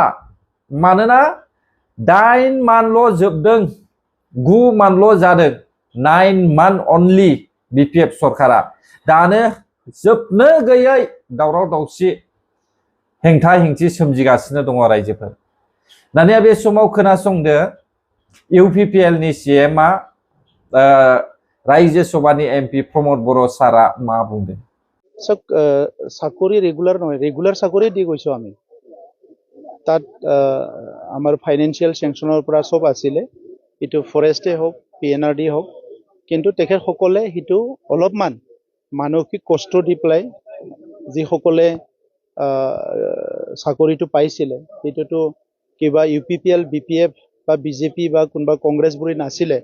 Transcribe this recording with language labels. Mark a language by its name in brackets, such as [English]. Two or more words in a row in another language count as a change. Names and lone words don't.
[Bodo] मानोना 9 मान्थल' जोबदों 9 मान्थल' जादों 9 मान्थ अनलि बिपिएफ सरकारा दानो जोबनो गैयै दावराव दावसि हेंथा हेंथि सोमजिगासिनो दङ रायजोफोर। दानिया बे समाव खोनासंदो इउपिपिएलनि सीएमआ राज्य सभानि एमपि प्रमद बर' सारा मा बुंदों। [Assamese] চাকৰি ৰেগুলাৰ নহয় ৰেগুলাৰ চাকৰি দি গৈছো আমি তাত আমাৰ [English] financial sanction [Assamese] পৰা সব আছিলে ইটো ফৰেষ্টে হওক PNRD হওক। কিন্তু তেখেতসকলে সিটো অলপমান মানসিক কষ্ট দি পেলাই যিসকলে চাকৰিটো পাইছিলে সেইটোতো কিবা ইউপিপিএল বিপিএফ বা বিজেপি বা কোনোবা কংগ্ৰেছবোৰে নাছিলে।